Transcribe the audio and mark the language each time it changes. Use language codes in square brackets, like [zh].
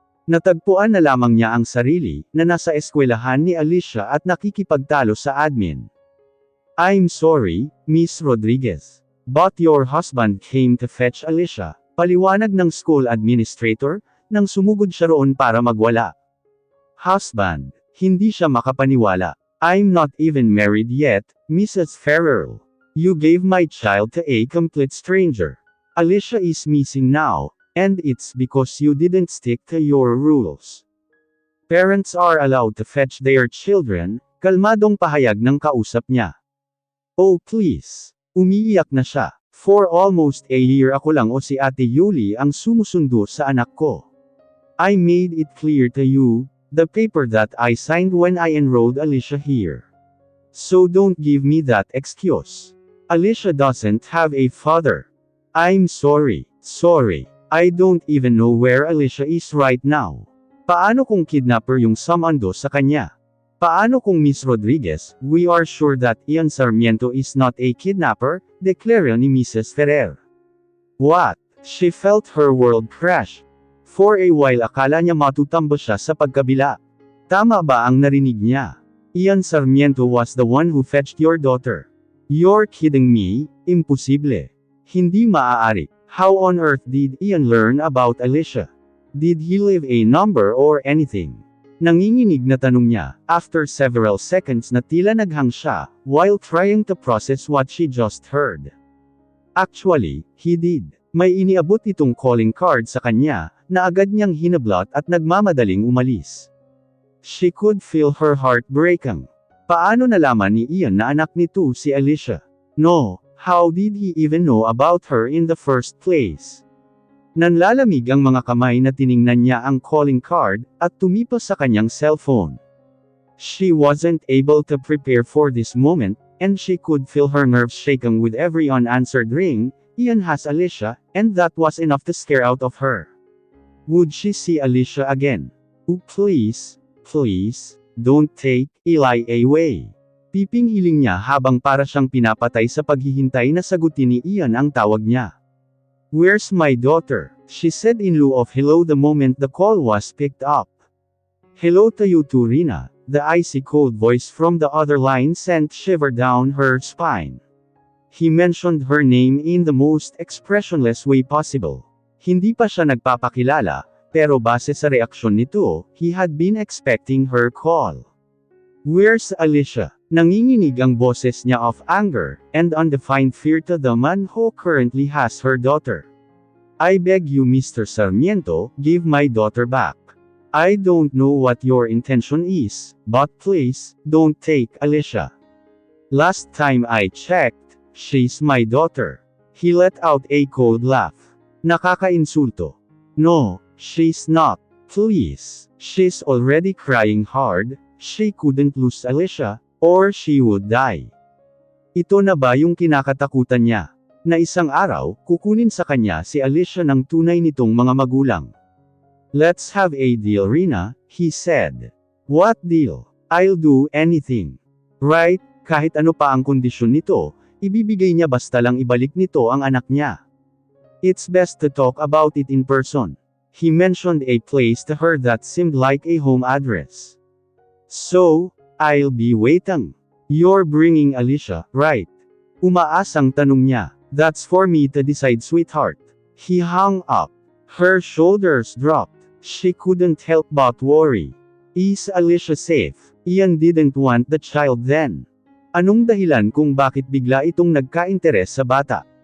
[tl] Natagpuan na lamang niya ang sarili, na nasa eskwelahan ni Alicia at nakikipagtalo sa admin. [en] I'm sorry, Miss Rodriguez. But your husband came to fetch Alicia, [tl] paliwanag ng school administrator, nang sumugod siya roon para magwala. Husband, hindi siya makapaniwala. [en] I'm not even married yet, Mrs. Ferrell. You gave my child to a complete stranger. Alicia is missing now, and it's because you didn't stick to your rules. Parents are allowed to fetch their children, [tl] kalmadong pahayag ng kausap niya. [en] Oh please. [tl] Umiiyak na siya. [en] For almost a year [tl] ako lang o si Ate Yuli ang sumusundo sa anak ko. [en] I made it clear to you, the paper that I signed when I enrolled Alicia here. So don't give me that excuse. Alicia doesn't have a father. I'm sorry. I don't even know where Alicia is right now. [tl] Paano kung kidnapper yung sumando sa kanya? Paano kung [en] Miss Rodriguez, we are sure that Ian Sarmiento is not a kidnapper, [tl] deklara ni [en] Mrs. Ferrer. What? She felt her world crash. For a while [tl] akala niya matutambo siya sa pagkabila. Tama ba ang narinig niya? [en] Ian Sarmiento was the one who fetched your daughter. You're kidding me? Imposible. [tl] Hindi maaari. [en] How on earth did Ian learn about Alicia? Did he leave a number or anything? [tl] Nanginginig na tanong niya, [en] after several seconds [tl] na tila naghang siya, [en] while trying to process what she just heard. Actually, he did. [tl] May iniabot itong calling card sa kanya, na agad niyang hinablot at nagmamadaling umalis. [en] She could feel her heart breaking. [tl] Paano nalaman ni Ian na anak nito si Alicia? [en] No, how did he even know about her in the first place? [tl] Nanlalamig ang mga kamay na tiningnan niya ang calling card, at tumipas sa kanyang cellphone. [en] She wasn't able to prepare for this moment, and she could feel her nerves shaking with every unanswered ring. Ian has Alicia, and that was enough to scare out of her. Would she see Alicia again? Oh please, don't take Eli away. [tl] Piping hiling niya habang para siyang pinapatay sa paghihintay na sagutin ni Ian ang tawag niya. [en] Where's my daughter? She said in lieu of hello the moment the call was picked up. Hello to you too, Rina. The icy cold voice from the other line sent shiver down her spine. He mentioned her name in the most expressionless way possible. [tl] Hindi pa siya nagpapakilala, pero base sa reaksyon nito, [en] he had been expecting her call. Where's Alicia? [tl] Nanginginig ang boses niya [en] of anger, and undefined fear to the man who currently has her daughter. I beg you Mr. Sarmiento, give my daughter back. I don't know what your intention is, but please, don't take Alicia. Last time I checked, she's my daughter. He let out a cold laugh. [tl] Nakakainsulto. [en] No, she's not. Please. She's already crying hard, she couldn't lose Alicia, or she would die. [tl] Ito na ba yung kinakatakutan niya? Na isang araw, kukunin sa kanya si Alicia ng tunay nitong mga magulang. [en] Let's have a deal Rina, he said. What deal? I'll do anything. [tl] Right, kahit ano pa ang kondisyon nito, ibibigay niya basta lang ibalik nito ang anak niya. [en] It's best to talk about it in person. He mentioned a place to her that seemed like a home address. So, I'll be waiting. You're bringing Alicia, right? [tl] Umaasang tanong niya. [en] That's for me to decide sweetheart. He hung up. Her shoulders dropped. She couldn't help but worry. Is Alicia safe? Ian didn't want the child then. [tl] Anong dahilan kung bakit bigla itong nagka-interes sa bata?